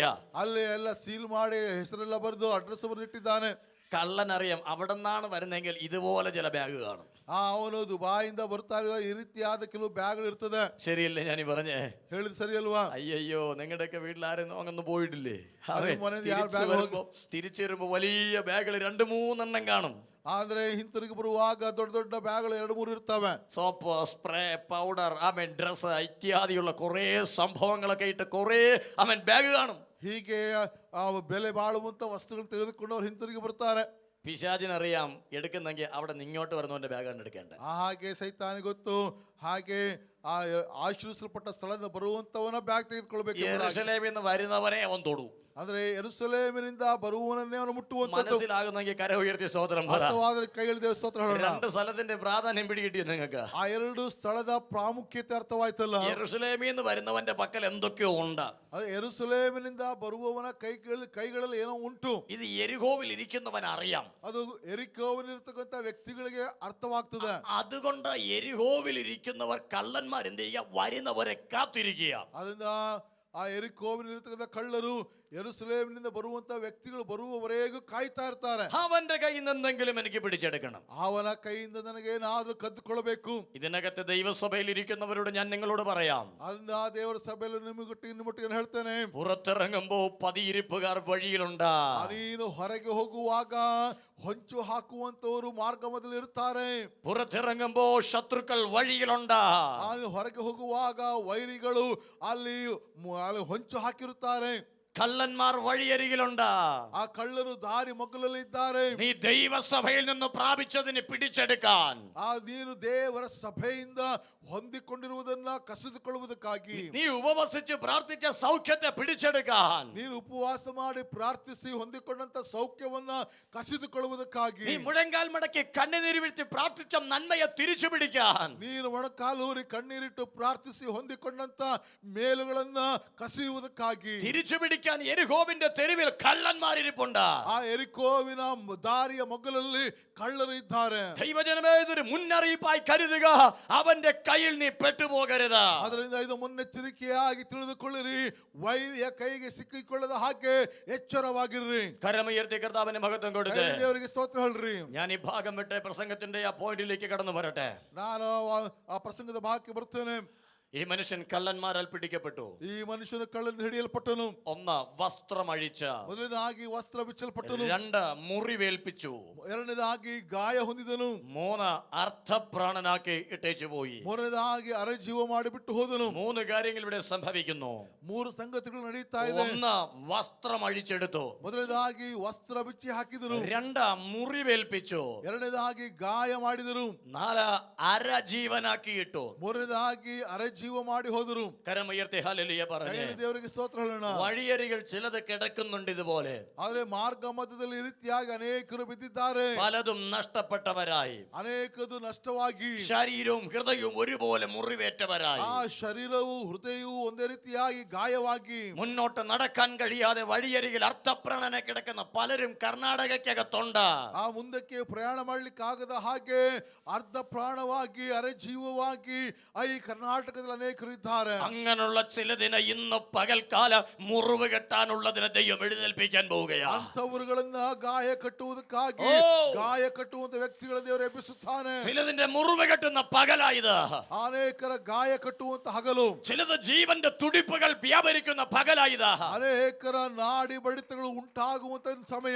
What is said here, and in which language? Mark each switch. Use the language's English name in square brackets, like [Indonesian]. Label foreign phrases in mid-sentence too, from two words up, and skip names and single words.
[Kannada] ಅಲ್ಲಿ ಎಲ್ಲ ಸೀಲ್ ಮಾಡಿ ಹೆಸರೆಲ್ಲ ಬರೆದು ಅಡ್ರೆಸ್ ಬರೆದಿಟ್ಟಿದ್ದಾನೆ. [Malayalam] കള്ളനറിയാം അവിടെ നിന്നാണ് വരുന്നെങ്കിൽ ഇതുപോലെ ചില ബാഗ് കാണും. [Kannada] ಅವನು ದುಬಾಯಿಂದ ಬರ್ತಾ ಇರುವ ಈ ರೀತಿಯಾದ ಕೆಲವು ಬ್ಯಾಗ್ಗಳು ಇರ್ತದೆ. [Malayalam] ശരിയല്ലേ ഞാൻ പറഞ്ഞേ? [Kannada] ಹೇಳಿದ್ ಸರಿ ಅಲ್ವಾ? [Malayalam] അയ്യോ നിങ്ങളുടെയൊക്കെ വീട്ടിലാരും അങ്ങൊന്നും പോയിട്ടില്ലേ? [Kannada] ಮನೆಯಲ್ಲಿ ಯಾರು ಬ್ಯಾಗ್ [Malayalam] തിരിച്ചു വരുമ്പോ വലിയ ബാഗുകൾ 2-3 കാണും. [Kannada] ಆದ್ರೆ ಹಿಂತಿರುಗಿ ಬರುವಾಗ ದೊಡ್ಡ ದೊಡ್ಡ ಬ್ಯಾಗ್ಗಳು 2-3 ಇರ್ತವೆ. [Malayalam] സോപ്പ്, സ്പ്രേ, പൗഡർ, ഡ്രസ് ഇത്യാദിയുള്ള കുറേ സംഭവങ്ങളൊക്കെ ഇട്ട് കുറേ ബാഗ് കാണും. [Kannada] ಹೀಗೆ ಬೆಲೆ ಬಾಳುವಂತ ವಸ್ತುಗಳು ತೆಗೆದುಕೊಂಡು ಅವ್ರು ಹಿಂತಿರುಗಿ ಬರ್ತಾರೆ. [Malayalam] പിശാചിനറിയാം എടുക്കുന്നെങ്കിൽ അവിടെ നിങ്ങോട്ട് വരുന്നവന്റെ ബാഗാണ് എടുക്കേണ്ടത്. [Kannada] ಹಾಗೆ ಸೈತಾನಿಗೆ ಗೊತ್ತು, ಹಾಗೆ ಆ ಆಶೀರ್ವಿಸಲ್ಪಟ್ಟ ಸ್ಥಳದಿಂದ ಬರುವಂತವನ ಬ್ಯಾಗ್ ತೆಗೆದುಕೊಳ್ಬೇಕು. [Malayalam] യെരൂശലേമിൽ നിന്ന് വരുന്നവനെ അവൻ തൊടൂ. [Kannada] ಅಂದ್ರೆ ಯೆರೂಸಲೇಮಿನಿಂದ ಬರುವವನನ್ನೇ ಅವನು ಮುಟ್ಟುವಂತದ್ದು. [Malayalam] മനസ്സിലാകുന്നെങ്കിൽ കര ഉയർത്തി സ്തോത്രം പറ. [Kannada] ಅರ್ಥವಾದರೆ ಕೈಯಲ್ಲಿ ದೇವ ಸ್ತೋತ್ರ ಹೇಳೋಣ. [Malayalam] 2 സ്ഥലത്തിന്റെ പ്രാധാന്യം പിടികിട്ടിയോ നിങ്ങൾക്ക്? [Kannada] ಆ 2 ಸ್ಥಳದ ಪ್ರಾಮುಖ್ಯತೆ ಅರ್ಥವಾಯ್ತಲ್ಲ. [Malayalam] യെരൂശലേമിൽ നിന്ന് വരുന്നവന്റെ പക്കൽ എന്തൊക്കെയോ ഉണ്ട്. [Kannada] ಅದು ಯೆರೂಸಲೇಮಿನಿಂದ ಬರುವವನ ಕೈಗಳಲ್ಲಿ ಏನೋ ಉಂಟು. [Malayalam] ഇത് യെരിഹോവിൽ ഇരിക്കുന്നവൻ അറിയാം. [Kannada] ಅದು ಯೆರಿಕೋವಿನಲ್ಲಿರ್ತಕ್ಕಂಥ ವ್ಯಕ್ತಿಗಳಿಗೆ ಅರ್ಥವಾಗ್ತದೆ. [Malayalam] അതുകൊണ്ട് യെരിഹോവിൽ ഇരിക്കുന്നവർ കള്ളന്മാർ എന്ത് ചെയ്യുക? വരുന്നവരെ കാത്തിരിക്കുക. [Kannada] ಅದರಿಂದ ಆ ಯೆರಿಕೋವಿನಲ್ಲಿರ್ತಕ್ಕಂಥ ಕಳ್ಳರು ಯೆರೂಸಲೇಮಿನಿಂದ ಬರುವಂತ ವ್ಯಕ್ತಿಗಳು ಬರುವವರೆಗೂ ಕಾಯ್ತಾ ಇರ್ತಾರೆ. [Malayalam] അവന്റെ കയ്യിൽ നിന്ന് എന്തെങ്കിലും എനിക്ക് പിടിച്ചെടുക്കണം. [Kannada] ಅವನ ಕೈಯಿಂದ ನನಗೆ ಏನಾದ್ರೂ ಕದ್ದುಕೊಳ್ಳಬೇಕು. [Malayalam] ഇതിനകത്ത് ദൈവസഭയിൽ ഇരിക്കുന്നവരോട് ഞാൻ നിങ്ങളോട് പറയാം. [Kannada] ಅದರಿಂದ ಆ ದೇವರ ಸಭೆಯಲ್ಲಿ ಇನ್ನು ಮುಟ್ಟಿಗೆ ಹೇಳ್ತೇನೆ, [Malayalam] പുറത്തിറങ്ങുമ്പോ പതിയിരിപ്പുകാർ വഴിയിലുണ്ട്. [Kannada] ನೀನು ಹೊರಗೆ ಹೋಗುವಾಗ ಹೊಂಚು ಹಾಕುವಂತವರು ಮಾರ್ಗ ಮಧ್ಯದಲ್ಲಿ ಇರ್ತಾರೆ. [Malayalam] പുറത്തിറങ്ങുമ്പോ ശത്രുക്കൾ വഴിയിലുണ്ട്. [Kannada] ಹೊರಗೆ ಹೋಗುವಾಗ ವೈರಿಗಳು ಅಲ್ಲಿ ಹೊಂಚು ಹಾಕಿರುತ್ತಾರೆ. [Malayalam] കള്ളന്മാർ വഴിയരികിലുണ്ട്. [Kannada] ആ കള്ളರು ದಾರಿ ಮಗ್ಗಲಲ್ಲಿ ಇದ್ದಾರೆ. [Malayalam] നീ ദൈവസഭയിൽ നിന്ന് പ്രാപിച്ചതിനെ പിടിച്ചെടുക്കാൻ, [Kannada] ನೀನು ದೇವರ ಸಭೆಯಿಂದ ಹೊಂದಿಕೊಂಡಿರುವುದನ್ನ ಕಸಿದುಕೊಳ್ಳುವುದಕ್ಕಾಗಿ, [Malayalam] നീ ഉപവസിച്ച് പ്രാർത്ഥിച്ച സൗഖ്യത്തെ പിടിച്ചെടുക്കാൻ, [Kannada] ನೀನು ಉಪವಾಸ ಮಾಡಿ ಪ್ರಾರ್ಥಿಸಿ ಹೊಂದಿಕೊಂಡಂತ ಸೌಖ್ಯವನ್ನ ಕಸಿದುಕೊಳ್ಳುವುದಕ್ಕಾಗಿ, [Malayalam] നീ മുഴങ്കാൽ മടക്കി കണ്ണുനീര് വീഴ്ത്തി പ്രാർത്ഥിച്ച നന്മയെ തിരിച്ചു പിടിക്കാൻ, [Kannada] ನೀನು ಮೊಣಕಾಲೂರಿ ಕಣ್ಣೀರಿಟ್ಟು ಪ್ರಾರ್ಥಿಸಿ ಹೊಂದಿಕೊಂಡಂತ ಮೇಲುಗಳನ್ನ ಕಸಿಯುವುದಕ್ಕಾಗಿ, [Malayalam] തിരിച്ചു പിടിക്കാൻ യെരിഹോവിന്റെ തെരുവിൽ കള്ളന്മാരിരിപ്പുണ്ട്. [Kannada] ಆ ಎರಿಕೋವಿನ ದಾರಿಯ ಮೊಗ್ಗಲಲ್ಲಿ ಕಳ್ಳರು ಇದ್ದಾರೆ. [Malayalam] ദൈവജനമേ, ഇതൊരു മുന്നറിയിപ്പായി കരുതുക. അവന്റെ കയ്യിൽ നീ പെട്ടുപോകരുത്. [Kannada] ಅದರಿಂದ ಇದು ಮುನ್ನೆಚ್ಚರಿಕೆಯಾಗಿ ತಿಳಿದುಕೊಳ್ಳಿರಿ. ವೈರಿಯ ಕೈಗೆ ಸಿಕ್ಕಿಕೊಳ್ಳದ ಹಾಗೆ ಎಚ್ಚರವಾಗಿರ್ರಿ. [Malayalam] കരമുയർത്തി കർത്താവിന് മഹത്വം കൊടുത്ത് [Kannada] ದೇವರಿಗೆ ಸ್ತೋತ್ರ ಹೇಳ್ರಿ. [Malayalam] ഞാൻ ഈ ഭാഗം വിട്ട് പ്രസംഗത്തിന്റെ ആ പോയിന്റിലേക്ക് കടന്നു വരട്ടെ. [Kannada] ನಾನು ಆ ಪ್ರಸಂಗದ ಭಾಗಕ್ಕೆ ಬರ್ತೇನೆ. [Malayalam] ഈ മനുഷ്യൻ കള്ളന്മാരാൽ പിടിക്കപ്പെട്ടു. [Kannada] ಈ ಮನುಷ್ಯನು ಕಳ್ಳನ ಹಿಡಿಯಲ್ಪಟ್ಟನು. [Malayalam] 1 വസ്ത്രം അഴിച്ച, [Kannada] ಮೊದಲನೇದಾಗಿ ವಸ್ತ್ರ ಬಿಚ್ಚಲ್ಪಟ್ಟನು. [Malayalam] 2 മുറിവേൽപ്പിച്ചു, [Kannada] ಎರಡನೇದಾಗಿ ಗಾಯ ಹೊಂದಿದನು. [Malayalam] 3 അർത്ഥപ്രാണനാക്കി ഇട്ടേച്ചു പോയി. [Kannada] ಮೂರನೇದಾಗಿ ಅರೆಜೀವ ಮಾಡಿಬಿಟ್ಟು ಹೋದನು. [Malayalam] 3 കാര്യങ്ങൾ ഇവിടെ സംഭവിക്കുന്നു. [Kannada] 3 ಸಂಗತಿಗಳು ನಡೀತಾ ಇದೆ. [Malayalam] 1 വസ്ത്രം അഴിച്ചെടുത്തു, [Kannada] ಮೊದಲನೇದಾಗಿ ವಸ್ತ್ರ ಬಿಚ್ಚಿ ಹಾಕಿದರು. [Malayalam] 2 മുറിവേൽപ്പിച്ചു, [Kannada] ಎರಡನೇದಾಗಿ ಗಾಯ ಮಾಡಿದರು. [Malayalam] 4 അരജീവനാക്കി ഇട്ടു. [Kannada] ಮೂರನೇದಾಗಿ ಅರೆಜೀವ ಮಾಡಿ ಹೋದರು. [Malayalam] കരമുയർത്തി ഹല്ലേലൂയ പറഞ്ഞു. [Kannada] ದೇವರಿಗೆ ಸ್ತೋತ್ರ ಹೇಳೋಣ. [Malayalam] വഴിയരികൾ ചിലത് കിടക്കുന്നുണ്ട് ഇതുപോലെ. [Kannada] ಆದ್ರೆ ಮಾರ್ಗ ಮಧ್ಯದಲ್ಲಿ ಈ ರೀತಿಯಾಗಿ ಅನೇಕರು ಬಿದ್ದಿದ್ದಾರೆ. [Malayalam] പലതും നഷ്ടപ്പെട്ടവരായി, [Kannada] ಅನೇಕದು ನಷ್ಟವಾಗಿ, [Malayalam] ശരീരവും ഹൃദയവും ഒരുപോലെ മുറിവേറ്റവരായി, [Kannada] ಆ ಶರೀರವು ಹೃದಯವು ಒಂದೇ ರೀತಿಯಾಗಿ ಗಾಯವಾಗಿ, [Malayalam] മുന്നോട്ട് നടക്കാൻ കഴിയാതെ വഴിയരികിൽ അർത്ഥപ്രാണനെ കിടക്കുന്ന പലരും കർണാടകയ്ക്കകത്തുണ്ട്. [Kannada] ಆ ಮುಂದಕ್ಕೆ ಪ್ರಯಾಣ ಮಾಡ್ಲಿಕ್ಕೆ ಆಗದ ಹಾಗೆ ಅರ್ಧ ಪ್ರಾಣವಾಗಿ ಅರೆಜೀವವಾಗಿ ಈ ಕರ್ನಾಟಕದಲ್ಲಿ ಅನೇಕರು ಇದ್ದಾರೆ. [Malayalam] അങ്ങനെയുള്ള ചിലതിനെ ഇന്ന് പകൽക്കാല മുറിവ് കെട്ടാനുള്ളതിനെ ദൈവം എഴുന്നേൽപ്പിക്കാൻ പോവുകയാണ്. [Kannada] ಅಂತವರುಗಳನ್ನ ಗಾಯ ಕಟ್ಟುವುದಕ್ಕಾಗಿ ಗಾಯ ಕಟ್ಟುವಂತ ವ್ಯಕ್ತಿಗಳ ದೇವರು ಎಬ್ಬಿಸುತ್ತಾನೆ. [Malayalam] ചിലതിന്റെ മുറിവ് കെട്ടുന്ന പകലായത്, [Kannada] ಅನೇಕರ ಗಾಯ ಕಟ್ಟುವಂತ ಹಗಲು. [Malayalam] ചിലത് ജീവന്റെ തുടിപ്പുകൾ വ്യാപരിക്കുന്ന പകലായത്, [Kannada] ಅನೇಕರ ನಾಡಿ ಬಡಿತಗಳು ಉಂಟಾಗುವಂತ ಸಮಯ.